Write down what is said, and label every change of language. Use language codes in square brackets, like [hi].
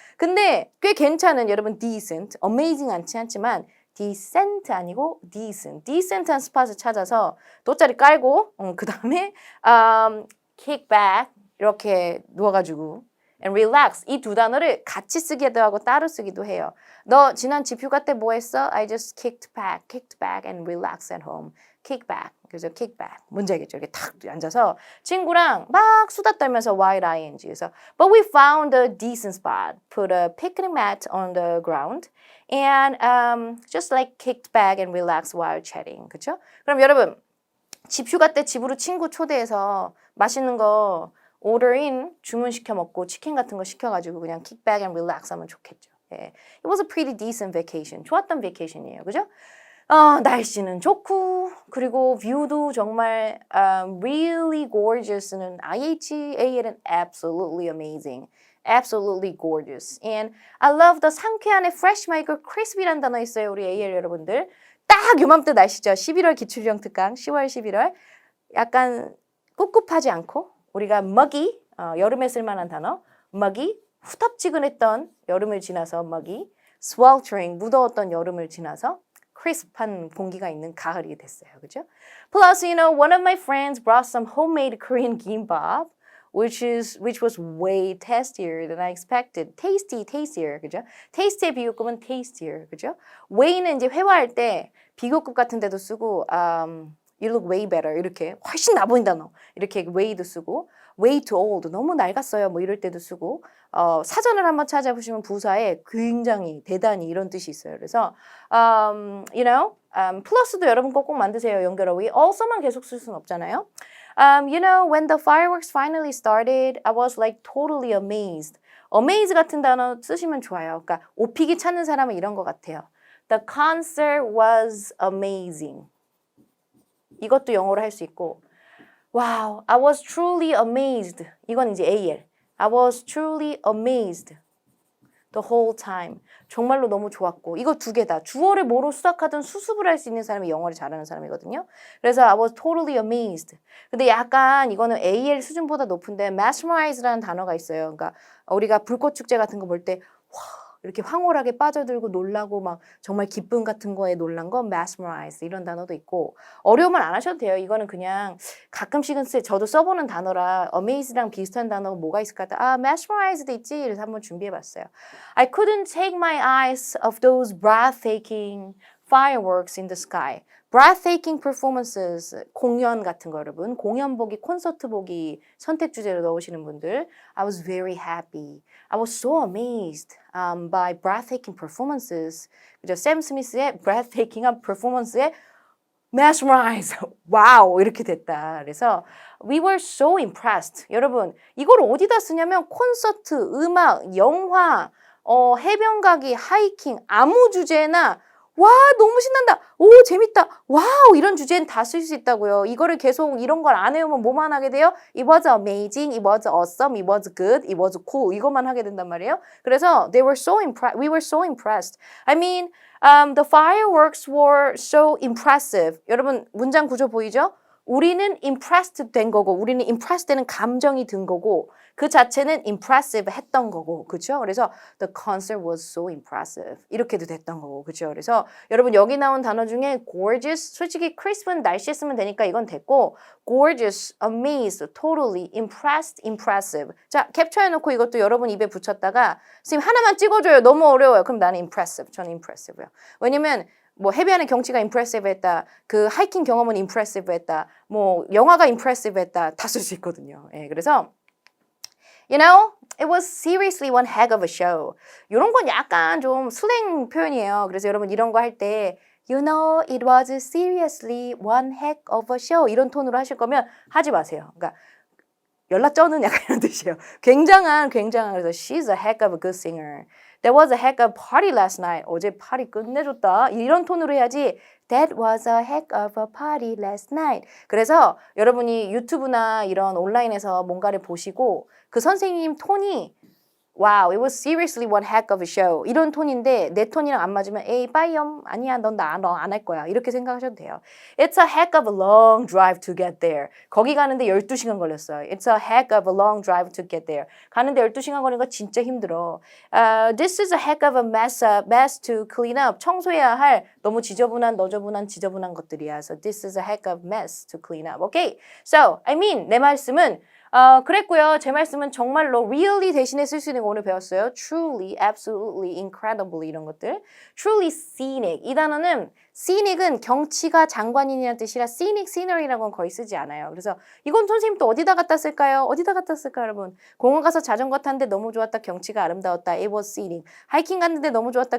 [ko] 근데 꽤 괜찮은 여러분 decent, amazing 않지만 decent 아니고 decent. decent한 스팟을 찾아서 돗자리 깔고 그 다음에 kick back 이렇게 누워가지고 and relax 이 두 단어를 같이 쓰기도 하고 따로 쓰기도 해요. 너 지난 집휴가 때 뭐 했어? [en] I just kicked back and relaxed at home. kick back. [ko] 그래서 [en] kick back. [ko] 뭔지 알겠죠? 이렇게 탁 앉아서 친구랑 막 수다 떨면서 while ing. 그래서 [en] but we found a decent spot. Put a picnic mat on the ground and just like kicked back and relaxed while chatting. [ko] 그렇죠? 그럼 여러분 집휴가 때 집으로 친구 초대해서 맛있는 거 order in 주문시켜 먹고 치킨 같은 거 시켜가지고 그냥 [en] kick back and relax [ko] 하면 좋겠죠. 예. [en] It was a pretty decent vacation. [ko] 좋았던 vacation이에요. 그죠? 날씨는 좋고 그리고 뷰도 정말 [en] really gorgeous [ko] 는 IHAL은 absolutely amazing. [en] Absolutely gorgeous. And I love the [ko] 상쾌한의 fresh 말고 crisp이라는 단어 있어요. 우리 AL 여러분들. 딱 요맘때 날씨죠. 11월 기출령 특강 10월 11월 약간 꿉꿉하지 않고 우리가 muggy, 여름에 쓸만한 단어 muggy, 후텁지근했던 여름을 지나서 muggy, sweltering, 무더웠던 여름을 지나서 crisp한 공기가 있는 가을이 됐어요. 그죠? [en] Plus, you know, one of my friends brought some homemade Korean gimbap, which was way tastier than I expected. [ko] tastier, 그죠? tasty의 비교급은 tastier, 그죠? way는 이제 회화할 때 비교급 같은 데도 쓰고, [en] you look way better [ko] 이렇게 훨씬 나 보인다 너 이렇게 way도 쓰고 [en] way too old [ko] 너무 낡았어요 뭐 이럴 때도 쓰고 사전을 한번 찾아보시면 부사에 굉장히 대단히 이런 뜻이 있어요. 그래서 you know 플러스도 여러분 꼭꼭 만드세요. 연결어휘 also만 계속 쓸 수는 없잖아요. [en] You know when the fireworks finally started I was like totally amazed. [ko] amaze 같은 단어 쓰시면 좋아요. 그러니까 오피기 찾는 사람은 이런 것 같아요. [en] The concert was amazing. [ko] 이것도 영어로 할 수 있고 [en] Wow, I was truly amazed. [ko] 이건 이제 AL. [en] I was truly amazed the whole time. [ko] 정말로 너무 좋았고 이거 두 개다. 주어를 뭐로 수학하든 수습을 할 수 있는 사람이 영어를 잘하는 사람이거든요. 그래서 [en] I was totally amazed. [ko] 근데 약간 이거는 AL 수준보다 높은데 mesmerize라는 단어가 있어요. 그러니까 우리가 불꽃 축제 같은 거 볼 때 와 이렇게 황홀하게 빠져들고 놀라고 막 정말 기쁨 같은 거에 놀란 거 mesmerize 이런 단어도 있고 어려움을 안 하셔도 돼요. 이거는 그냥 가끔씩은 저도 써보는 단어라 amazed랑 비슷한 단어가 뭐가 있을까 하다 mesmerized 있지? 그래서 한번 준비해봤어요. [en] I couldn't take my eyes off those breathtaking fireworks in the sky. [ko] breathtaking performances, 공연 같은 거 여러분. 공연 보기, 콘서트 보기 선택 주제로 넣으시는 분들. [en] I was very happy. I was so amazed by breathtaking performances. [ko] 그죠? 샘 스미스의 breathtaking한 performance에 mesmerized. 와우 이렇게 됐다. 그래서 [en] we were so impressed. [ko] 여러분 이걸 어디다 쓰냐면 콘서트, 음악, 영화, 해변 가기, 하이킹 아무 주제나 와 너무 신난다. 오 재밌다. 와우 이런 주제는 다 쓸 수 있다고요. 이거를 계속 이런 걸 안 해오면 뭐만 하게 돼요? [en] It was amazing, it was awesome, it was good, it was cool [ko] 이것만 하게 된단 말이에요. [en] 그래서 we were so impressed. I mean, the fireworks were so impressive. [ko] 여러분 문장 구조 보이죠? 우리는 impressed 된 거고 우리는 impressed 되는 감정이 든 거고 그 자체는 impressive 했던 거고 그렇죠? 그래서 [en] the concert was so impressive [ko] 이렇게도 됐던 거고 그렇죠? 그래서 여러분 여기 나온 단어 중에 gorgeous 솔직히 crisp은 날씨에 쓰면 되니까 이건 됐고 gorgeous, amazed, totally, impressed, impressive 자 캡처해놓고 이것도 여러분 입에 붙였다가 선생님 하나만 찍어줘요 너무 어려워요 그럼 나는 impressive 저는 impressive요 왜냐면 뭐 해변의 경치가 impressive했다. 그 하이킹 경험은 impressive했다. 뭐 영화가 impressive했다. 다 쓸 수 있거든요. 예, 그래서 [en] you know, it was seriously one heck of a show. [ko] 이런 건 약간 좀 슬랭 표현이에요. 그래서 여러분 이런 거 할 때 [en] you know, it was seriously one heck of a show [ko] 이런 톤으로 하실 거면 하지 마세요. 그러니까 연락 쩌는 약간 이런 뜻이에요. 굉장한 그래서 [en] she's a heck of a good singer. There was a heck of a party last night. [ko] 어제 파티 끝내줬다. 이런 톤으로 해야지 [en] That was a heck of a party last night. [ko] 그래서 여러분이 유튜브나 이런 온라인에서 뭔가를 보시고 그 선생님 톤이 [en] Wow, it was seriously one heck of a show. [ko] 이런 톤인데 내 톤이랑 안 맞으면 에이 빠이엄 아니야 넌 안 할 거야 이렇게 생각하셔도 돼요. [en] It's a heck of a long drive to get there. [ko] 거기 가는데 12시간 걸렸어요. [en] It's a heck of a long drive to get there. [ko] 가는데 12시간 걸리는 거 진짜 힘들어. [en] This is a heck of a mess to clean up. [ko] 청소해야 할 너무 지저분한 것들이야. [en] So this is a heck of mess to clean up. Okay? So, I mean [ko] 내 말씀은 그랬고요. 제 말씀은 정말로 really 대신에 쓸 수 있는 거 오늘 배웠어요. [en] truly, absolutely, incredibly [ko] 이런 것들. [en] truly scenic. [ko] 이 단어는 scenic은 경치가 장관이라는 뜻이라 scenic scenery라는 건 거의 쓰지 않아요. 그래서 이건 선생님 또 어디다 갖다 쓸까요? 여러분? 공원 가서 자전거 탔는데 너무 좋았다. 경치가 아름다웠다. [en] It was scenic. [ko] 하이킹 갔는데 너무 좋았다.